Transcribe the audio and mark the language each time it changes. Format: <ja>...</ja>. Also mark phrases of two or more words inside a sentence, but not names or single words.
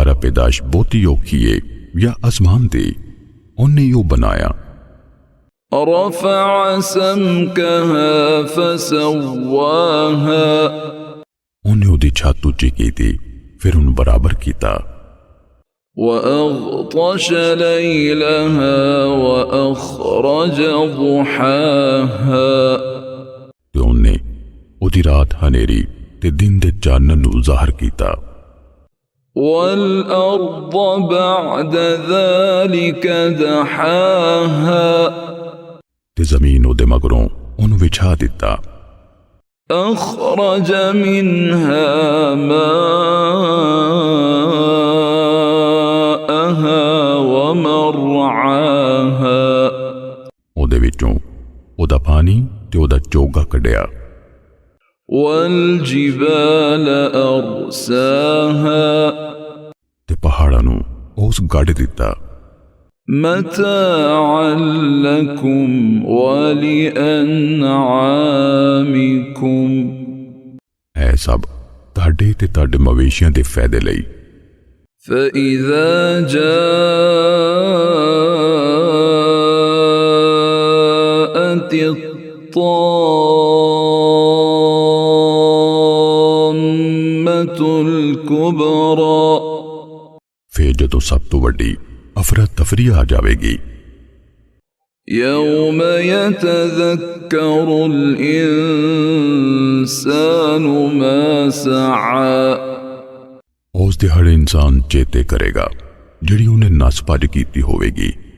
<pa>ਪੈਦਾਇਸ਼ ਬਹੁਤੀ ਔਖੀ ਹੈ ਯਾ ਆਸਮਾਨ ਦੇ ਉਨ੍ਹੇ ਯੋ ਬਣਾਇਆ</pa> <ar>رفع سمكها فسواها</ar> <pa>ਉਨ੍ਹੇ ਉਦੀ ਛੱਤ ਉੱਚੀ ਕੀ ਥੀ ਫਿਰ ਉਨ ਬਰਾਬਰ ਕੀਤਾ</pa> <ar>وأغطش ليلها وأخرج ضحاها</ar> <pa>ਤੇ ਉਨ੍ਹੇ ਉਦੀ ਰਾਤ ਹਨੇਰੀ ਤੇ ਦਿਨ ਦੇ ਚਾਨਣ ਨੂੰ ਜ਼ਾਹਿਰ ਕੀਤਾ</pa> <ar>والأرض بعد ذلك دحاها</ar> <pa>ਤੇ ਜ਼ਮੀਨ ਉਦੇ ਮਗਰੋਂ ਉਨ ਵਿਛਾ ਦਿੱਤਾ</pa> <ar>أخرج منها ماءها ومرعاها</ar> <pa>ਉਦੇ ਵਿਚੋਂ ਉਦਾ ਪਾਣੀ ਤੇ ਉਦਾ ਚੋਗਾ ਕੱਢਿਆ</pa> <ar>والجبال أرساها</ar> <pa>ਤੇ ਪਹਾੜਾਂ ਨੂੰ ਉਸ ਗੱਡ ਦਿੱਤਾ</pa> <ar>متاعا لكم ولأنعامكم</ar> <pa>ਐ ਸਭ ਤਾਡੇ ਤੇ ਤਾਡੇ ਮਵੇਸ਼ੀਆਂ ਦੇ ਫ਼ਾਇਦੇ ਲਈ</pa> <ar>فإذا جاءت الطامة الكبرى</ar> <pa>ਫਿਰ ਜਦੋਂ ਸਭ ਤੋਂ ਵੱਡੀ ਅਫ਼ਰਾ ਤਫ਼ਰੀ ਆ ਜਾਏਗੀ</pa> <ar>يوم يتذكر الإنسان ما سعى</ar> <pa>ਉਸ ਦਿਹਾੜੇ ਇਨਸਾਨ ਚੇਤੇ ਕਰੇਗਾ ਜਿਹੜੀ ਉਨ੍ਹੇ ਨੱਸ ਭੱਜ ਕੀਤੀ ਹੋਵੇਗੀ</pa>